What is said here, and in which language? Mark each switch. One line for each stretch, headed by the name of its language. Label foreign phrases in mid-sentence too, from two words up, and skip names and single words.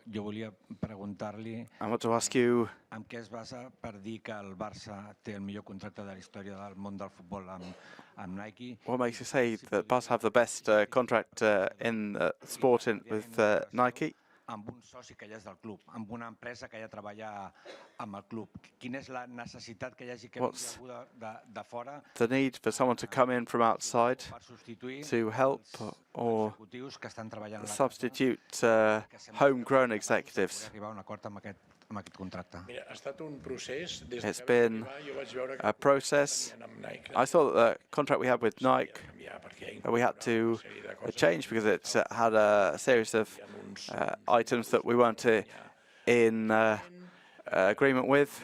Catalan: Jo volia preguntar-li amb què es basa per dir que el Barça té el millor contracte de la història del món del futbol amb Nike.
English: What makes you say that Barça have the best contract in sport with Nike?
Catalan: Amb un soci que ja és del club, amb una empresa que ja treballa amb el club. Quina és la necessitat que hi hagi que vingui algú de fora?
English: The need for someone to come in from outside to help or substitute homegrown executives. It's been a process. I thought the contract we had with Nike, we had to change because it had a series of items that we weren't in agreement with.